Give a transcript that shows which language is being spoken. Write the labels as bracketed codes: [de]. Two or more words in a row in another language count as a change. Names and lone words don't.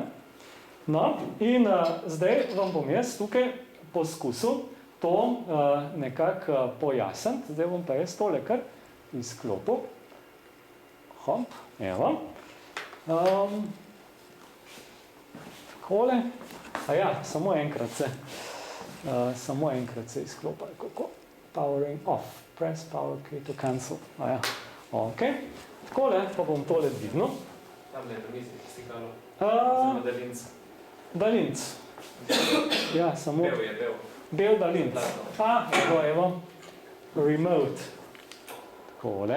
[sl] No, in zdaj vam bom jaz tukaj poskusil to nekako pojasniti. Zdaj bom pa jaz tole kar izklopil. Hop, evo. Takole. Samo enkrat se izklopa. Kako? [en] Powering off. Press power key to cancel. [sl] Ok. Takole pa bom tole dvignil. Tam je na mizi, ki si kalo. Zelo daljinc. Daljinc. Ja, samo... Bel je, bel. Bel daljinc. Evo. Remote. Takole.